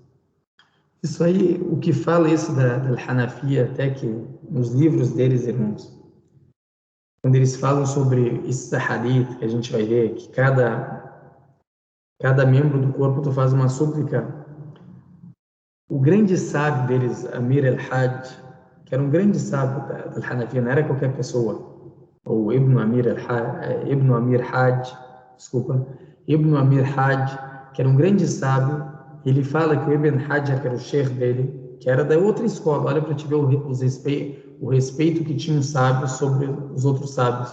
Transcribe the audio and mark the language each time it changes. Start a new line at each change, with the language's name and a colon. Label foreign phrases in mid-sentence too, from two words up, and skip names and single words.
Portuguese: Isso aí, o que fala isso da Hanafiya, até que nos livros deles, irmãos, quando eles falam sobre esse hadith, a gente vai ver que cada membro do corpo tu faz uma súplica. O grande sábio deles, Amir al-Hajj, que era um grande sábio da Hanafiya, não era qualquer pessoa, ou Ibn Amir Hajj, desculpa, Ibn Amir Hajj, que era um grande sábio. Ele fala que o Ibn Hajar, que era o sheikh dele, que era da outra escola, olha para te ver o respeito que tinha os sábios sobre os outros sábios.